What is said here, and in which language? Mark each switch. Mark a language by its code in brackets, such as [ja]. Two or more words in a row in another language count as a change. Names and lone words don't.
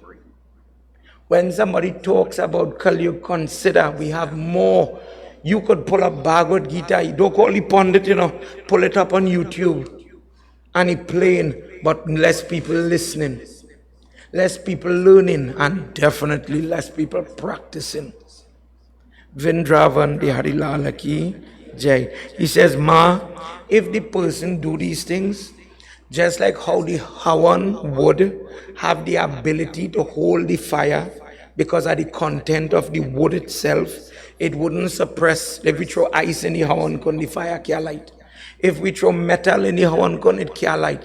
[en] When somebody talks about Kali Yuga, consider we have more. You could pull up Bhagavad Gita. You don't call it pundit, pull it up on YouTube. And it playing, but less people listening, less people learning, and definitely less people practicing. [hi] वृन्दावन दे हरिलाला की जय. [en] He says, Ma, if the person do these things, just like how the Havan would have the ability to hold the fire, because of the content of the wood itself, it wouldn't suppress. If we throw ice in the Havan, the fire can't light. If we throw metal in the Havan, it can't light.